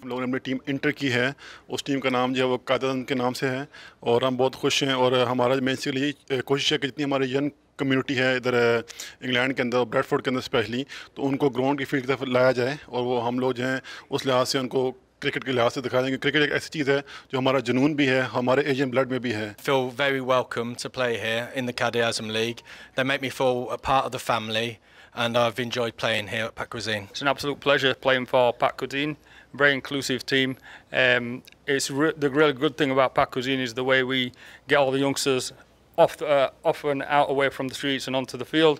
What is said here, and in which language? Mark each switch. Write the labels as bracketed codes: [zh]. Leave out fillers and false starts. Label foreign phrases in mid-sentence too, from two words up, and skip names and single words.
[ur] ہم لوگوں نے اپنی [en] team enter [ur] کی ہے، اس ٹیم کا نام جو ہے وہ قائدِ اعظم کے نام سے ہے اور ہم بہت خوش ہیں. اور ہمارا بیسکلی کوشش ہے کہ جتنی ہمارے [en] young community [ur] ہے ادھر انگلینڈ کے اندر، بریڈفورڈ کے اندر اسپیشلی، تو ان کو گراؤنڈ کی فیلڈ کی طرف لایا جائے اور وہ ہم لوگ جو ہیں اس لحاظ سے ان کو کرکٹ کے لحاظ سے دکھا دیں گے. کرکٹ ایک ایسی چیز ہے جو ہمارا جنون بھی ہے، ہمارے [en] Asian blood [ur] میں بھی ہے. [en] Feel very welcome to play here in the क़ायद-ए-आज़म League. They make me feel a part of the family and I've enjoyed playing here at Pak Cuisine. It's an absolute pleasure playing for Pak Cuisine. Very inclusive team. The really good thing about Pak Cuisine is the way we get all the youngsters off and out away from the streets and onto the field.